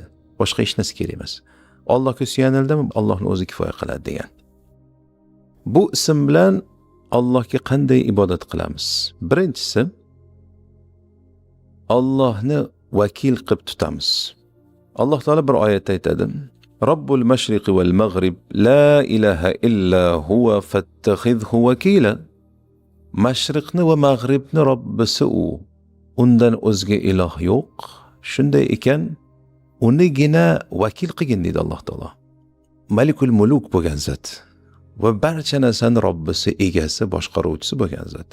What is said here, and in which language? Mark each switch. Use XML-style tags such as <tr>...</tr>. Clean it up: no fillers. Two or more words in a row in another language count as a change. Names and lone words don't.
<uz>Boshqa hech narsa kerak emas. Allohga suyanildimi, Allohning o'zi kifoya qiladi degan. Bu ism bilan Allohga qanday ibodat qilamiz? Birinchisi, Allohni vakil qilib tutamiz. Alloh taolo bir oyatda aytadi:</uz> <ar>رب المشرق والمغرب لا إله إلا هو فاتخذه وكيلا.</ar> <uz>Mashriqni va mag'ribni Robbisi u. Undan o'zga iloh yo'q. Shunday ekan, unigina vakil qilgin deydi Alloh taolo.</uz> <ar>ملك الملوك</ar> <uz>bo'lgan zot va barcha narsani Robbisi, egasi, boshqaruvchisi bo'lgan zot.</uz>